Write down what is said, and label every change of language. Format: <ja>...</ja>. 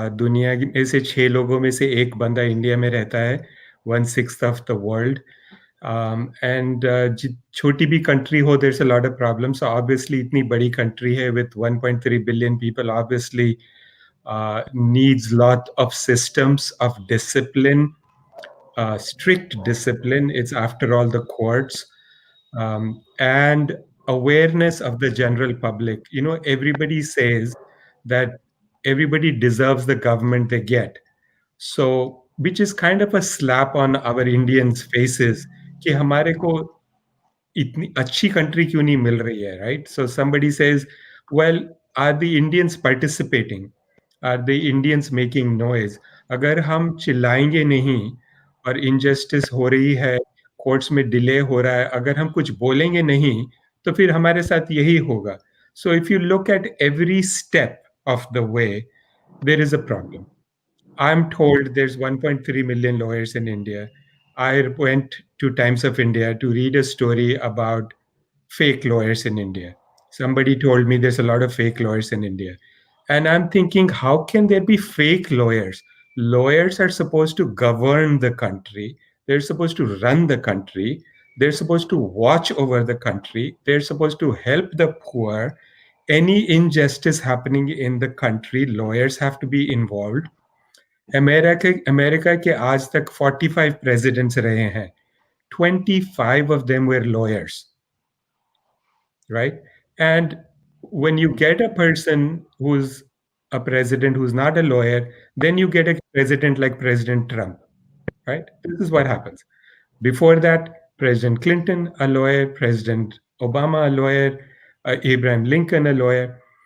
<hi>दुनिया में से 6 लोगों में से एक बंदा इंडिया में रहता है,</hi> <en>1/6 of the world. And</en> <hi>छोटी भी</hi> <en>country हो, there's a lot of problems. So obviously,</en> <hi>इतनी बड़ी</hi> <en>country है with 1.3 billion people, obviously needs lot of systems of discipline, strict discipline. It's after all the courts, and awareness of the general public. Everybody says that everybody deserves the government they get. So, which is kind of a slap on our Indians' faces</en> <hi>कि हमारे को इतनी अच्छी country क्यों नहीं मिल रही है,</hi> <en>right? So somebody says, well, are the Indians participating? Are the Indians making noise?</en> <hi>अगर हम चिल्लाएंगे नहीं और injustice हो रही है, courts में delay हो रहा है, अगर हम कुछ बोलेंगे नहीं, तो फिर हमारे साथ यही होगा.</hi> <en>So if you look at every step of the way, there is a problem. I'm told there's 1.3 million lawyers in India. I went to Times of India to read a story about fake lawyers in India. Somebody told me there's a lot of fake lawyers in India. And I'm thinking, how can there be fake lawyers? Lawyers are supposed to govern the country, they're supposed to run the country, they're supposed to watch over the country, they're supposed to help the poor. Any injustice happening in the country, lawyers have to be involved.</en> <hi>America के आज तक 45 presidents रहे हैं.</hi> <en>25 of them were lawyers, right? And when you get a person who's a president who's not a lawyer, then you get a president like President Trump, right? This is what happens. Before that, President Clinton, a lawyer, President Obama, a lawyer, Abraham Lincoln, a lawyer.</en>